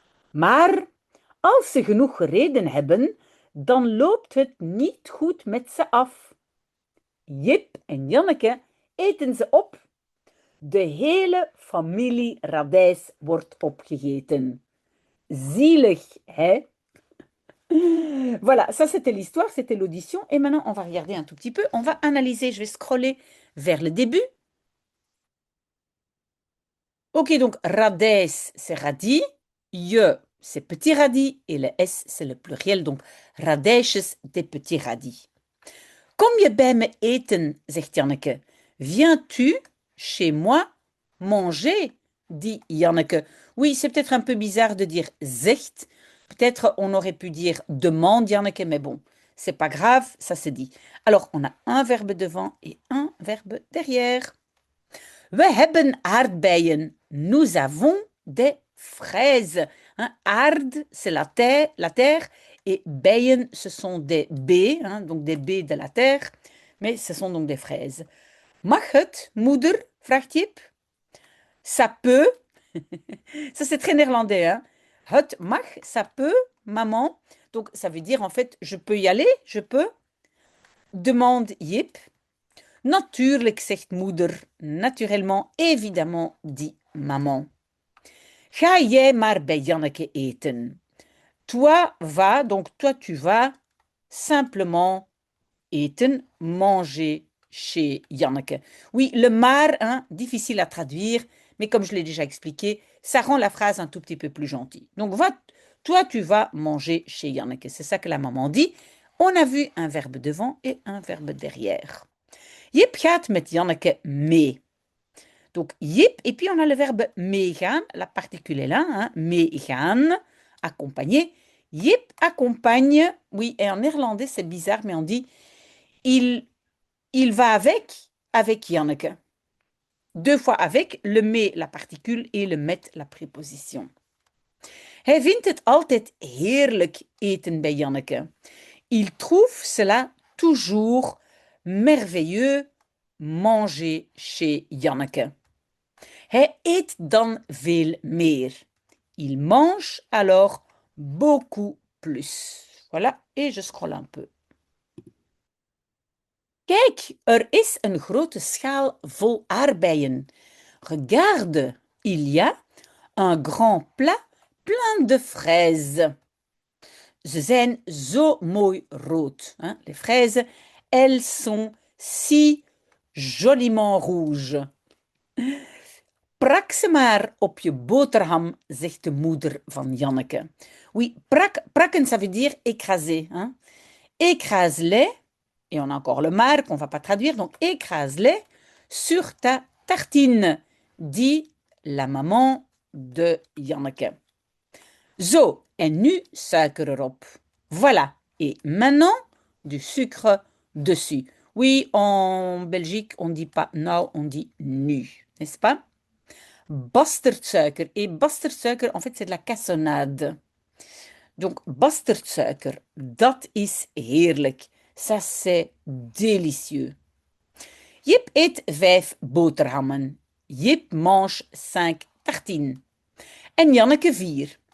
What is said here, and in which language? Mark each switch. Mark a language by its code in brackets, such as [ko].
[nl] Maar als ze genoeg gereden hebben, dan loopt het niet goed met ze af. Jip en Janneke eten ze op. De hele familie Radijs wordt opgegeten. Zielig, hè? [fr] Voilà, ça c'était l'histoire, c'était l'audition. Et maintenant, on va regarder un tout petit peu. On va analyser, je vais scroller vers le début. Ok, donc radijs, c'est radis. Je, c'est petit radis. Et le S, c'est le pluriel. Donc radijsjes, des petits radis. [nl] Kom je bij me eten, zegt Janneke. [fr] Viens-tu chez moi manger, dit Janneke. Oui, c'est peut-être un peu bizarre de dire zegt. Peut-être on aurait pu dire demande, Janneke, mais bon, c'est pas grave, ça se dit. Alors, on a un verbe devant et un verbe derrière. [nl] We hebben aardbeien. [fr] Nous avons des fraises. Hein, aard, c'est la terre, et beien, ce sont des baies, hein, donc des baies de la terre, mais ce sont donc des fraises. [nl] Mag het, moeder? Vraagt Jip. [fr] Ça peut. Ça, c'est très néerlandais. Hein? [nl] Het mag, [fr] ça peut, maman. Donc, ça veut dire, en fait, je peux y aller, je peux. Demande Jip. [nl] Natuurlijk, zegt moeder. [fr] Naturellement, évidemment, dit maman. [nl] Ga jij maar bij Janneke eten. [fr] Toi va, donc toi tu vas simplement eten, manger chez Janneke. Oui, le maar, hein, difficile à traduire, mais comme je l'ai déjà expliqué, ça rend la phrase un tout petit peu plus gentille. Donc, toi tu vas manger chez Janneke. C'est ça que la maman dit. On a vu un verbe devant et un verbe derrière. [nl] Jip gaat met Janneke mee. [fr] Donc, Jip, et puis on a le verbe meegaan, la particule est là, hein, meegaan, accompagner. Jip accompagne, oui, et en néerlandais c'est bizarre, mais on dit il, il va avec Janneke. Deux fois avec, le mee, la particule, et le met, la préposition. [nl] Hij vindt het altijd heerlijk eten bij Janneke. [fr] Il trouve cela toujours merveilleux manger chez Janneke. [nl] Hij eet dan veel meer. [fr] Il mange alors beaucoup plus. Voilà, et je scrolle un peu. [nl] Kijk, er is een grote schaal vol aardbeien. [fr] Regarde, il y a un grand plat plein de fraises. [nl] Ze zijn zo mooi rood. Hein? [fr] Les fraises, elles sont si joliment rouges. [nl] Prak ze maar op je boterham, zegt de moeder van Janneke. [fr] Oui, prakken, ça veut dire écraser. Hein? Écrase-les, et on a encore le maar qu'on ne va pas traduire, donc écrase-les sur ta tartine, dit la maman de Janneke. [nl] Zo, en nu suiker erop. [fr] Voilà, et maintenant du sucre dessus. Oui, en Belgique, on ne dit pas nou, on dit nu, n'est-ce pas? Bastardsuiker. Et bastardsuiker, en fait, c'est de la cassonade. [nl] Donc, bastardsuiker, dat is heerlijk. [fr] Ça, c'est délicieux. [nl] Jip eet 5 boterhammen. [fr] Jip mange 5 tartines. [nl] En Janneke 4.